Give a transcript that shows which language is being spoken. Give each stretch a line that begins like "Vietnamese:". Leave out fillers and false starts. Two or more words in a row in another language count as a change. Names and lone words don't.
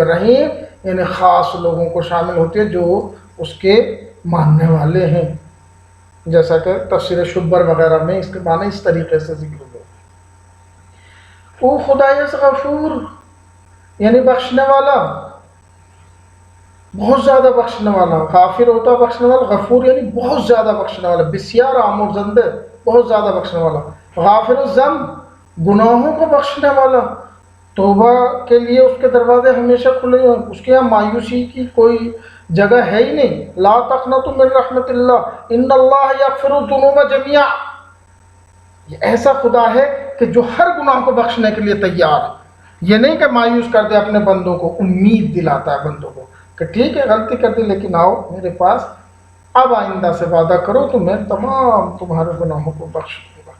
Urdu: رحیم یعنی خاص لوگوں کو شامل ہوتی ہے جو اس کے ماننے والے ہیں، جیسا کہ تفسیر شبر وغیرہ میں اس کے معنی اس طریقے سے ذکر ہوئے۔
Persian: او خدای از
Urdu: غفور یعنی بخشنے والا، بہت زیادہ بخشنے والا. غافر ہوتا بخشنے والا، غفور یعنی بہت زیادہ بخشنے والا،
Persian: بسیار آمرزندہ،
Urdu: بہت زیادہ بخشنے والا.
Arabic: غافر الذنب
Urdu: گناہوں کو بخشنے والا، توبہ کے لیے اس کے دروازے ہمیشہ کھلے ہیں، اس کے یہاں مایوسی کی کوئی جگہ ہے ہی نہیں.
Arabic: لا تقنطوا من رحمت اللہ ان اللہ یغفر الذنوب جميعا.
Urdu: یہ ایسا خدا ہے کہ جو ہر گناہ کو بخشنے کے لیے تیار ہے. یہ نہیں کہ مایوس کر دے اپنے بندوں کو، امید دلاتا ہے بندوں کو کہ ٹھیک ہے غلطی کر دی لیکن آؤ میرے پاس، اب آئندہ سے وعدہ کرو تو میں تمام تمہارے گناہوں کو بخش دوں گا.